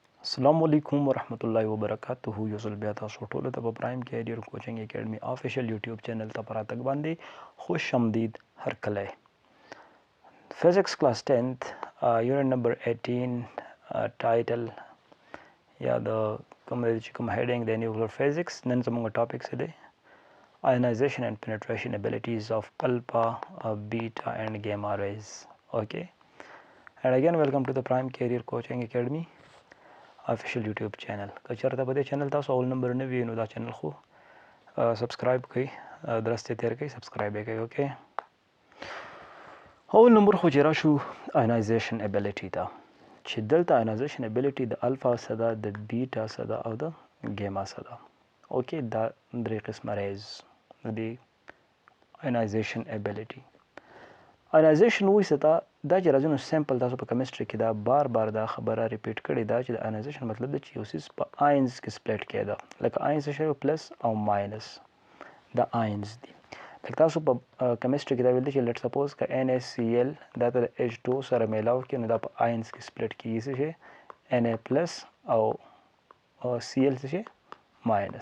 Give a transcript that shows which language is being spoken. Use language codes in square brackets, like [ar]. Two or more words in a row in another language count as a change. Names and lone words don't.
[ps] السلام علیکم ورحمۃ اللہ وبرکاتہ یو ځل بیا تاسو ټولو ته په پرایم کیریئر کوچنګ اکیډمي [en] official YouTube channel [ps] ته پراتګ باندې خوش آمدید هر کله فزکس کلاس 10th [en] unit number [ps] 18 ټایټل یا د کوم هیډینګ د [en] nuclear physics [ps] نن زموږ ټاپک څه دی [en] ionization and penetration abilities of alpha, beta and gamma rays. Okay, and again welcome to the prime career coaching academy official YouTube channel. [ps] که چېرته په دې چینل تاسو اول نمبر نه وي نو دا چینل خو سبسکرایب کړئ، درسته تیر کړئ، سبسکرایب یې کړئ. اوکې، اول نمبر خو چې راشو [en] ionization ability [ps] ته، چې دلته [en] ionization ability [ps] د الفا څه ده، د بیټا څه ده او د ګیما څه ده. اوکې، دا درې قسمه ریز د [en] ionization ability. [ps] ionization وایي څه ته، دا چې راځي نو سیمپل تاسو په کیمستري کې دا بار بار دا خبره ریپیټ کړې ده چې د ionization مطلب دی چې یو څیز په آینز کې سپلیټ کېده، لکه آینز څه شی پلس او ماینس، دا آینز دي. لکه تاسو په کیمستري کې دا ویل دي چې [en] let suppose [ps] که NaCl دا ته د H2 سره میلاو کړي نو دا په آینز کې سپلیټ کېږي، څه شی Na پلس او Cl څه شی ماینس.